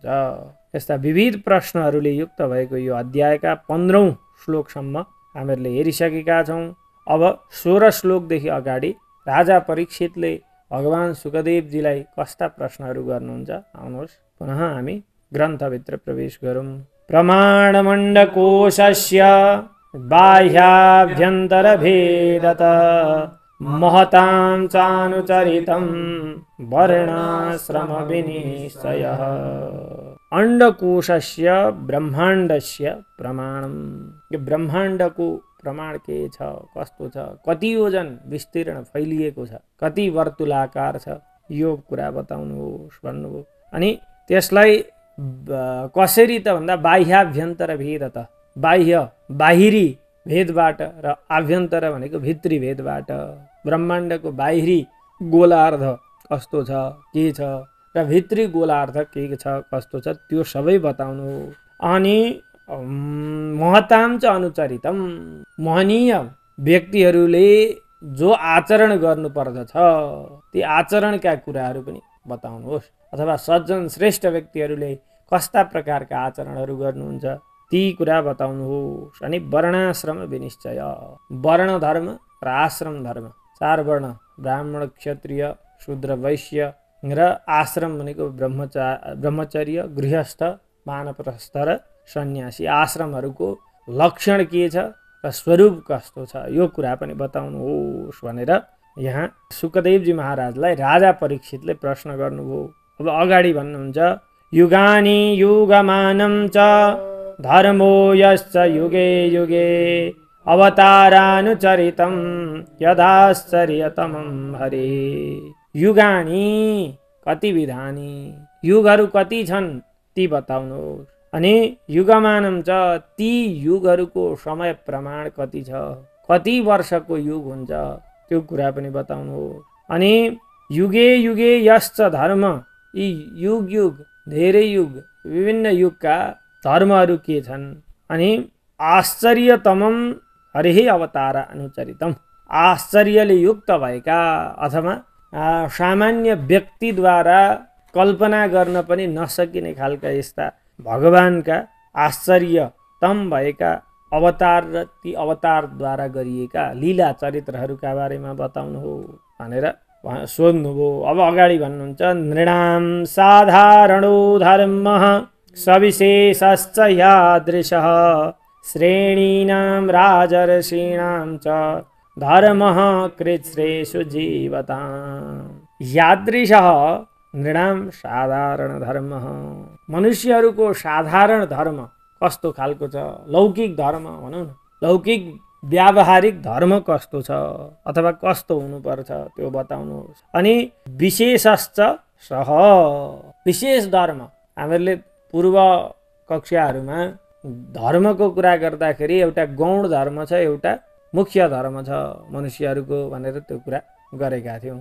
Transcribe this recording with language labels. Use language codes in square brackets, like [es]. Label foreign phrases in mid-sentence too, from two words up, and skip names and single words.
[ne] यस्ता विविध प्रश्नहरूले युक्त भएको यो अध्यायका 15औं श्लोकसम्म हामीहरूले हेरिसकेका छौँ। अब 16 श्लोकदेखि अगाडि राजा परीक्षितले भगवान सुखदेवजीलाई कस्ता प्रश्नहरू गर्नुहुन्छ आउनुहोस् पुनः हामी ग्रन्थभित्र प्रवेश गरौँ। [sa] प्रमाणमण्डकोशस्य बाह्याभ्यन्तरभेदत महतां चानुचरितं वर्णाश्रम विनिश्चयः। अंडकोशस्य ब्रह्माण्डस्य प्रमाणम। [ne] यो ब्रह्माण्डको प्रमाण के छ, कस्तो छ, कति योजन विस्तीर्ण फैलिएको छ, कति वर्तुलाकार छ, यो कुरा बताउनुहोस् भन्नुभयो। अनि त्यसलाई कसरी त भन्दा बाह्याभ्यन्तर भेद त बाहिरी भेदबाट र आभ्यन्तर भनेको भित्री भेदबाट ब्रह्माण्डको बाहिरी गोलार्ध कस्तो छ के छ र भित्री गोलार्ध के छ कस्तो छ त्यो सबै बताउनु। अनि [sa] महतां च अनुचरितम, [ne] महनीय व्यक्तिहरूले जो आचरण गर्नुपर्दछ ती आचरणका कुराहरू पनि बताउनुहोस्, अथवा सज्जन श्रेष्ठ व्यक्तिहरूले कस्ता प्रकारका आचरणहरू गर्नुहुन्छ ती कुरा बताउनुहोस्। अनि वर्णाश्रम विनिश्चय, वर्ण धर्म र आश्रम धर्म, 4 वर्ण ब्राह्मण क्षत्रिय शूद्र वैश्य र आश्रम भनेको ब्रह्मचर्य गृहस्थ वानप्रस्थ र सन्यासी, आश्रमहरूको लक्षण के छ र स्वरूप कस्तो छ यो कुरा पनि बताउनुहोस् भनेर यहाँ सुखदेवजी महाराजलाई राजा परीक्षितले प्रश्न गर्नुभयो। अब अगाडि भन्नुहुन्छ [sa] युगानि युगमानं च धर्मो यश्च युगे युगे अवतारानुचरितं यदाश्चर्यतमं हरे। युगानि कति विधानि, [ne] युगहरू कति छन् ती बताउनुहोस्। अनि [sa] युगमानं च [ne] ती युगहरूको समय प्रमाण कति छ, कति वर्षको युग हुन्छ त्यो कुरा पनि बताउनुहोस्। [sa] अनि युगे युगे यश्च धर्म, [ne] यी युग युग धेरै युग विभिन्न युगका धर्महरू के छन्। अनि [sa] आश्चर्यतमं हरिः अवतार अनुचरितम, [ne] आश्चर्यले युक्त भएका अथवा सामान्य व्यक्तिद्वारा कल्पना गर्न पनि नसकिने खालका यस्ता भगवानका आश्चर्यतम भएका अवतार र ती अवतारद्वारा गरिएका लीला चरित्रहरूका बारेमा बताउनु हो भनेर सोध्नुभयो। अब अगाडि भन्नुहुन्छ [sa] नृणां साधारणो धर्मः सविशेषश्च यादृशः श्रेणीनां राजर्षीणां च धर्मः कृच्छ्रेषु जीवताम्। यादृशः नृणां साधारण धर्मः, [ne] मनुष्यहरूको साधारण धर्म कस्तो खालको छ, लौकिक धर्म भनौँ न, लौकिक व्यावहारिक धर्म कस्तो छ अथवा कस्तो हुनुपर्छ त्यो बताउनुहोस्। अनि [sa] विशेषश्च सह, [ne] विशेष धर्म, हामीहरूले पूर्व कक्षाहरूमा धर्मको कुरा गर्दाखेरि एउटा गौण धर्म छ, एउटा मुख्य धर्म छ मनुष्यहरूको भनेर त्यो कुरा गरेका थियौँ।